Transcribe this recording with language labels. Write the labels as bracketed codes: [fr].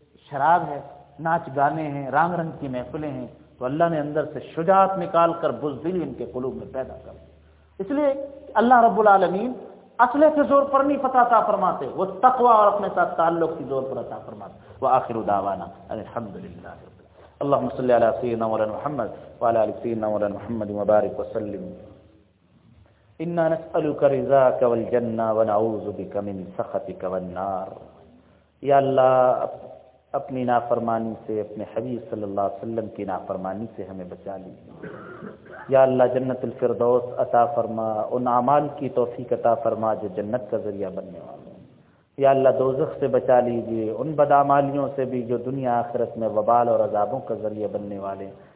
[ur] شراب ہے، ناچ گانے ہیں، رنگ رنگ کی محفلیں ہیں، تو اللہ نے اندر سے شجاعت نکال کر بزدلی ان کے قلوب میں پیدا کر دی. اس لیے اللہ رب العالمین اصلے کے زور پر نہیں فتح عطا فرماتے، وہ تقوی اور اپنے ساتھ تعلق کی زور پر عطا فرماتے. [ar] وآخر دعوانا الحمدللہ. اللهم صل على سيدنا مولانا محمد وعلى آل سيدنا مولانا محمد وبارك وسلم. إنا نسألك رضاك والجنة ونعوذ بك من سخطك والنار. [ur] يا الله اپنی نافرمانی سے، اپنے حبیب صلی اللہ علیہ وسلم کی نافرمانی سے ہمیں بچا لی. یا اللہ جنت الفردوس عطا فرما، ان اعمال کی توفیق عطا فرما جو جنت کا ذریعہ بننے والے ہیں. یا اللہ دوزخ سے بچا لیجیے، ان بدعمالیوں سے بھی جو دنیا آخرت میں وبال اور عذابوں کا ذریعہ بننے والے ہیں.